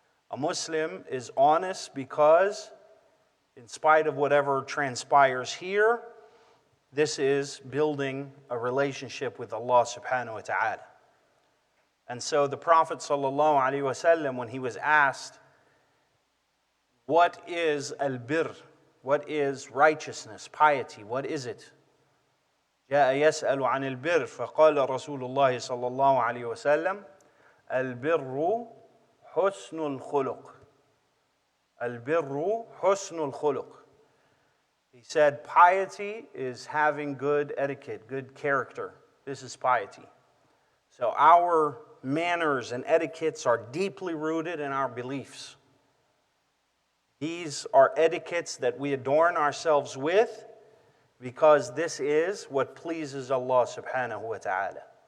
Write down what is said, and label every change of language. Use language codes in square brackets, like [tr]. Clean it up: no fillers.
[en] A Muslim is honest because, in spite of whatever transpires here, this is building a relationship with Allah subhanahu wa ta'ala. And so the Prophet sallallahu alaihi wasallam, when he was asked, what is al-birr? What is righteousness, piety? What is it? [ar] جاء يسأل عن البر فقال رسول الله صلى الله عليه وسلم البر حسن الخلق. البر حسن الخلق. [en] He said piety is having good etiquette, good character. This is piety. So our manners and etiquettes are deeply rooted in our beliefs. These are etiquettes that we adorn ourselves with because this is what pleases Allah subhanahu wa ta'ala.